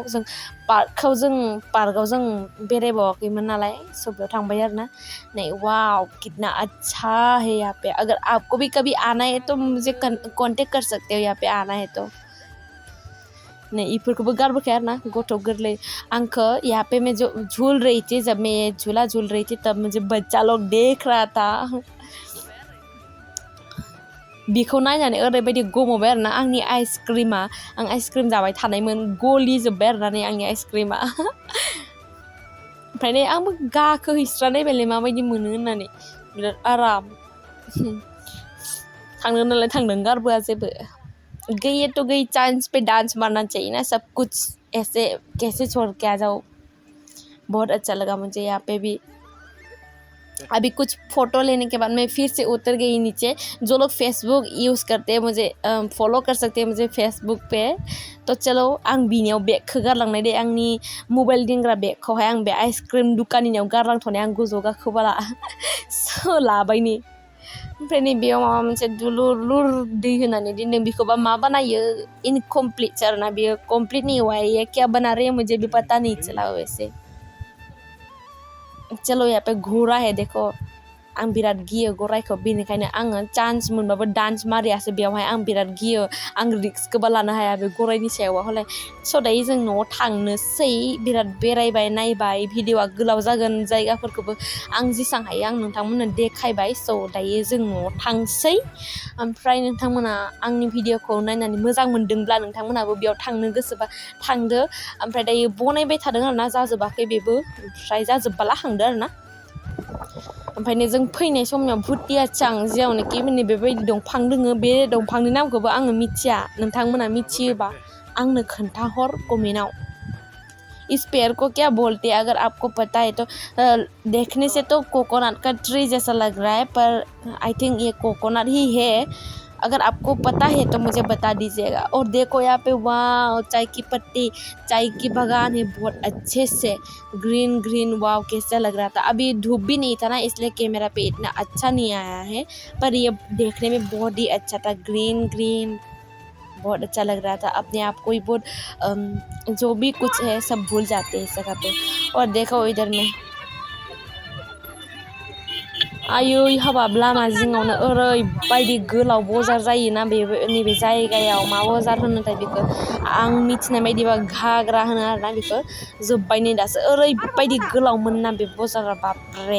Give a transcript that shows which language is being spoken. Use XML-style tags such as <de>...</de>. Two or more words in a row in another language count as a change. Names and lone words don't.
<brx>जों पार्कआव जों बेरायबावाखैमोन नालाय, स' बेयाव थांबाय आरोना।</brx> <hi>नहीं वाओ, कितना अच्छा है यहाँ पे। अगर आपको भी कभी आना है तो मुझे कांटेक्ट कर सकते हो, यहाँ पे आना है तो।</hi> <brx>नहीं इफोरखौबो गारबोखाया आरोना गथ' गोरलै।</brx> <hi>आंखो यहाँ पे मैं जो झूल रही थी, जब मैं ये झूला झूल रही थी तब मुझे बच्चा लोग देख रहा था।</hi> <brx>बिखौ नायनानै ओरैबायदि गमबाय आरोना आंनि आइसक्रिमा, आं आइसक्रिम जाबाय थानायमोन, गलिजोब्बाय आरोना नै आंनि आइसक्रिमा। ओमफ्राय नै आंबो गाखोहैस्रानायबायलै माबायदि मोनो होननानै, बिराद आराम। थांनो नालाय थांदों, गारबोआ जेबो।</brx> <hi>गई है तो गई, चांस पे डांस मारना चाहिए ना, सब कुछ ऐसे कैसे छोड़ के आ जाओ। बहुत अच्छा लगा मुझे यहाँ पे भी। अभी कुछ फ़ोटो लेने के बाद मैं फिर से उतर गई नीचे। जो लोग फेसबुक यूज़ करते हैं मुझे फॉलो कर सकते हैं मुझे फेसबुक पे। तो चलो</hi> <brx>आं बिनियाव बेगखौ गारलांनाय दे, आंनि मबाइल दोनग्रा बेगखौहाय आं बे आइसक्रिम दुकानिनियाव गारलांथ'नाय, आं गोजौ गाखोबाला। स' लाबायनि। ओमफ्राय नै बेयाव माबा मोनसे दुलुर दै होनानै दोनदों, बेखौबा मा बानायो इनकमप्लिट आरोना बेयो,</brx> <hi>कमप्लिट नहीं हुआ है। ये क्या बना रहे हैं मुझे भी पता नहीं चला वैसे। चलो यहाँ पे घोड़ा है देखो,</hi> <brx>आं बिराद गियो गरायखौ, बेनिखायनो आङो चान्स मोनबाबो डान्स मारियासो बेयावहाय। आं बिराद गियो, आं रिक्सखौबो लानो हाया बे गरायनि सायावहा हले। स' दायो जों न'आव थांनोसै, बिराद बेरायबाय नायबाय, भिडिअ'आ गोलाव जागोन, जायगाफोरखौबो आं जेसां हायो आं नोंथांमोननो देखायबाय। स' दायो जों न'आव थांसै। ओमफ्राय नोंथांमोना आंनि भिडिअ'खौ नायनानै मोजां मोनदोंब्ला नोंथांमोनाबो बेयाव थांनो गोसोबा थांदो। ओमफ्राय दायो बनायबाय थादों आरोना, जाजोबाखै बेबो, ओमफ्राय जाजोबबाला थांदो आरोना। ओमफ्रायनो जों फैनाय समाव भुटिया चां जेरावनोखि माने बेबायदि दंफां दोङो, बे दंफांनि नामखौबो आङो मिथिया। नोंथांमोना मिथियोबा आंनो खोन्थाहर कमेन्टआव।</brx> <hi>इस पेड़ को क्या बोलते हैं, अगर आपको पता है तो। देखने से तो कोकोनट का ट्री जैसा लग रहा है, पर</hi> <en>I think</en> <hi>ये कोकोनट ही है। अगर आपको पता है तो मुझे बता दीजिएगा। और देखो यहाँ पे वाह, चाय की पत्ती, चाय की बागान है बहुत अच्छे से,</hi> <en>green green.</en> <hi>वाह कैसा लग रहा था। अभी धूप भी नहीं था ना, इसलिए कैमरा पे इतना अच्छा नहीं आया है, पर ये देखने में बहुत ही अच्छा था,</hi> <en>green green,</en> <hi>बहुत अच्छा लग रहा था। अपने आप को ही बहुत जो भी कुछ है सब भूल जाते हैं इस जगह पे। और देखो इधर में</hi> <brx>आयै हाबाब लामा जिङावनो ओरैबायदि गोलाव बजार जायोना नैबे जायगायाव। मा बजार होनोथाय बेखौ आं मिथिनाय बायदिबा घाग्रा होनो आरोना बेखौ। जोब्बाय नै दासो, ओरैबायदि गोलावमोन ना बे बजारा, बापरे।</brx>